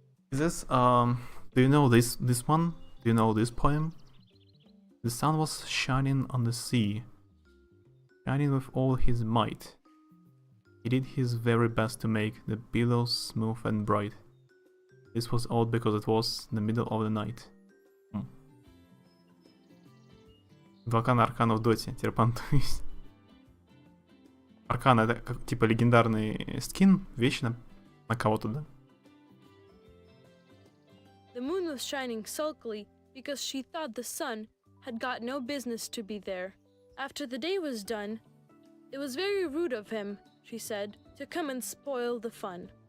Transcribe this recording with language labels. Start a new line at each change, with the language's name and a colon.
English: Is this, do you know this one? Do you know this poem? The sun was shining on the sea, shining with all his might. He did his very best to make the billows smooth and bright. This was odd because it was the middle of the night.
Russian: Два аркана в доте, теперь понтуюсь. Аркан это как типа легендарный скин, вещь на кого-то, да?
English: The moon was shining sulkily because she thought the sun had got no business to be there. After the day was done, it was very rude of him, she said, to come and spoil the fun.